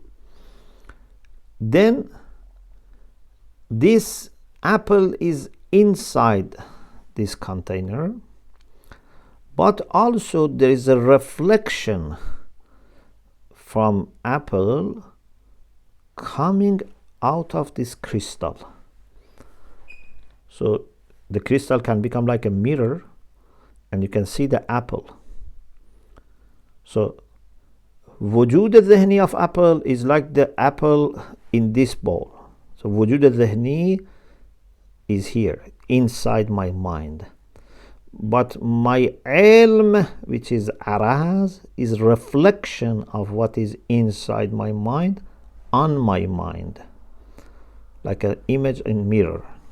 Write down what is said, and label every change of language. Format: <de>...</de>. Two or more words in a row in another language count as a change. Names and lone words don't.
<en>Then this apple is inside this container, but also there is a reflection from apple coming out of this crystal. So the crystal can become like a mirror and you can see the apple. So</en> <ar>وجود ذهنی</ar> <en>of apple is like the apple in this bowl. So</en> <ar>وجود ذهنی</ar> <en>is here inside my mind, but my ilm, which is araz, is reflection of what is inside my mind on my mind, like an image in mirror.</en>